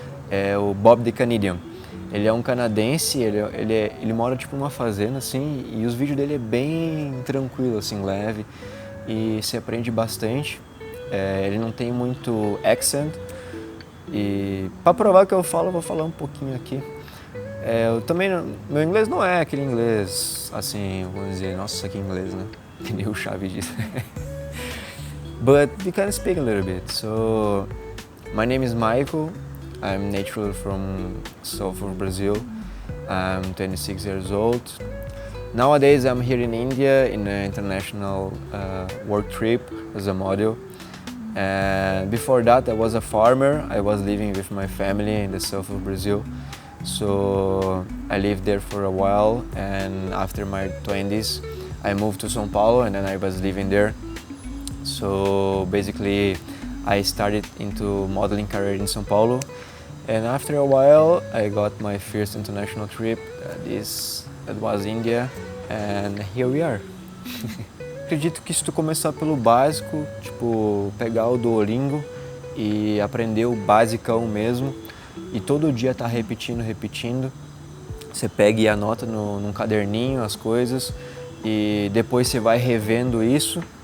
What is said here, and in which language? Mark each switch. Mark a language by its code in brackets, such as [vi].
[pt] É o Bob the Canadian. Ele é um canadense, ele mora tipo numa fazenda assim e os vídeos dele é bem tranquilo, assim, leve e se aprende bastante. Ele não tem muito accent e para provar que eu falo, eu vou falar um pouquinho aqui. Eu também, meu inglês não é aquele inglês, assim, vamos dizer, nossa, que inglês, né? Que nem o Chaves diz. [en] But we can speak a little bit. So, my name is Michael. I'm naturally from south of Brazil. I'm 26 years old. Nowadays, I'm here in India in an international work trip as a model. And before that, I was a farmer. I was living with my family in the south of Brazil. So I lived there for a while, and after my 20s I moved to São Paulo, and then I was living there. So basically I started into modeling career in São Paulo, and after a while I got my first international trip. That was India, and here we are. [pt] Acredito que se tu começar pelo básico, tipo pegar o Duolingo e aprender o basicão mesmo, e todo dia tá repetindo, você pega e anota num caderninho as coisas e depois você vai revendo isso